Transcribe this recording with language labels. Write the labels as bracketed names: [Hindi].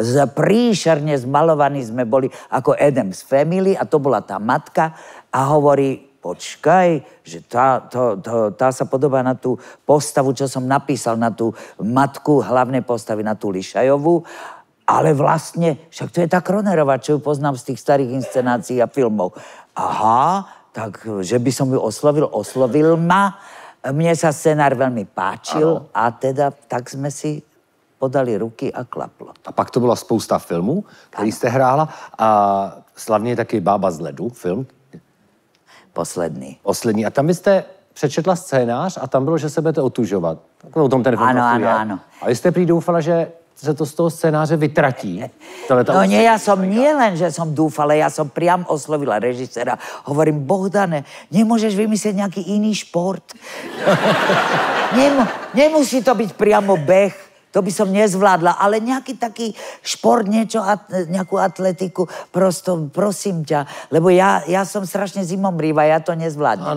[Slovak] príšerne zmalovaní sme boli ako Addams Family a to bola tá matka a hovorí, počkaj, že tá sa podobá na tú postavu, čo som napísal, na tú matku hlavnej postavy, na tú Lišajovú, ale vlastne, však to je tá Kronerová, čo ju poznám z tých starých inscenácií a filmov. Aha, tak, že by som ju oslovil ma. Mne sa scenár veľmi páčil a teda tak sme si podali ruky a klaplo. [Czech] A pak to byla spousta filmů, který jste hrála a slavně je taky Bába z ledu, film. Poslední. A tam byste přečetla scénář a tam bylo, že se budete otužovat. Tak o tom ten film [Slovak] Áno. [Czech] A vy jste prý doufala, že se to z toho scénáře vytratí. [Slovak] No nie, ja som nie len, že som dúfala, ja som priam oslovila režiséra. Hovorím, Bohdane, nemôžeš vymyslieť nejaký iný šport? Nemusí to byť priamo beh. To by som nezvládla, ale nejaký taký šport, niečo, nejakú atletiku, prosto, prosím ťa, lebo ja som strašne zimomrýva, ja to nezvládnem.